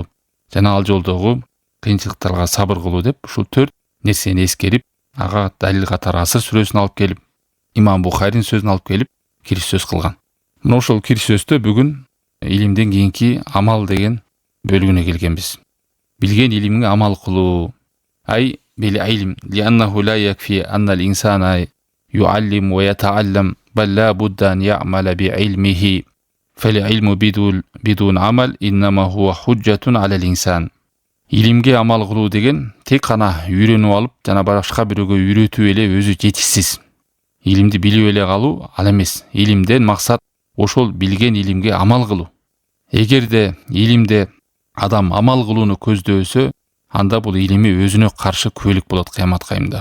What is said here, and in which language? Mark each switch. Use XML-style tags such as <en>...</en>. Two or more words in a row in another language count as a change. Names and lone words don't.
<ky>Жана ал жолдогу кыйынчылыктарга сабыр кылуу деп ушул 4 нерсени эскерип, ага далил катары Асыр сүрөсүн алып келип, Имам Бухаринин сөзүн алып келип кириш сөз кылган. Мына ошол кириш сөздө бүгүн илимден кийинки амал деген бөлүгүнө келгенбиз. Билген илимге амал кылуу.</ky> <ar>أي بالعلم لأنه لا يكفي أن الإنسان يعلم ويتعلم بل لا بد أن يعمل بعلمه. فالعلم بدون عمل إنما هو حجة على الإنسان.</ar> <ky>Илимге амал кылуу деген тек гана үйрөнүп алып, жана башка бирөөгө үйрөтүп эле өзү жетишсиз. Илимди билип эле калуу ал эмес. Илимден максат ошол билген илимге амал кылуу. Эгерде илимде адам амал кылууну көздөсө, анда бул илими өзүнө каршы күбөлүк болот кыямат кайымда.</ky>